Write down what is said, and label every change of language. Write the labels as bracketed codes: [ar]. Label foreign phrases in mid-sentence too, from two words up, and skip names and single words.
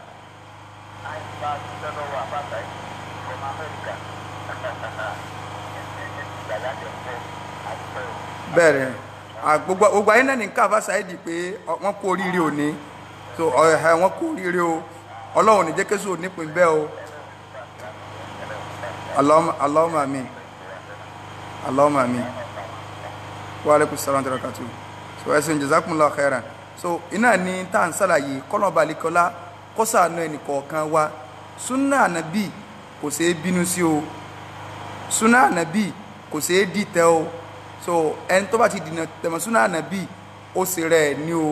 [yo] Bẹ́ẹ̀ni gbogbo ayé náà ní káfá Saidi pé wọ́n kú oríire òní so wọ́n kú oríire o Ọlọ́run ní jẹ́ kéṣù nípìn bẹ́ẹ̀ o [ar] اللهم آمين. اللهم آمين. وعليكم السلام وبركاته. [yo] So ẹsẹ̀ [ar] جزاكم الله خيرا. [yo] So iná ní tá à ń ṣàlàyé kọ́nà balikọ́lá kó ṣàánú ẹnì kọ̀ọ̀kan wa súnà ànábì kò ṣeé bínú sí o súnà ànábì kò ṣeé dìtẹ̀ o so ẹni tó bá ti dìnà tẹ̀mọ̀ súnà ànábì ó sì rẹ̀ ní o